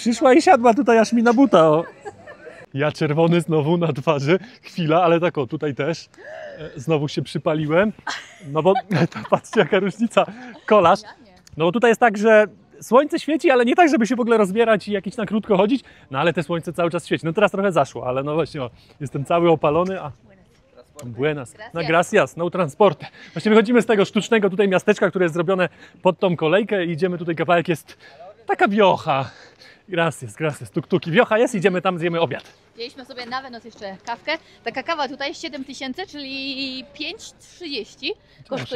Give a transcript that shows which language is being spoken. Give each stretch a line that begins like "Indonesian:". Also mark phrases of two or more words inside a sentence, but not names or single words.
Polish: przyszła i siadła tutaj aż mi na buta, o. Ja czerwony znowu na twarzy, chwila, ale tak o, tutaj też. Znowu się przypaliłem, no bo to patrzcie jaka różnica, kolaż. No bo tutaj jest tak, że słońce świeci, ale nie tak, żeby się w ogóle rozbierać i jakieś na krótko chodzić, no ale te słońce cały czas świeci. No teraz trochę zaszło, ale no właśnie, o, jestem cały opalony, a...
Spanish: Buenas. No gracias, no transporte.
Polish: Właśnie wychodzimy z tego sztucznego tutaj miasteczka, które jest zrobione pod tą kolejkę i idziemy tutaj, kawałek jest taka wiocha.
Spanish: Gracias, tuk-tuki.
Polish: Wiocha jest, idziemy tam, zjemy obiad. Wzięliśmy sobie na wynos jeszcze kawkę. Taka kawa tutaj 7000, czyli 5,30 kosztuje.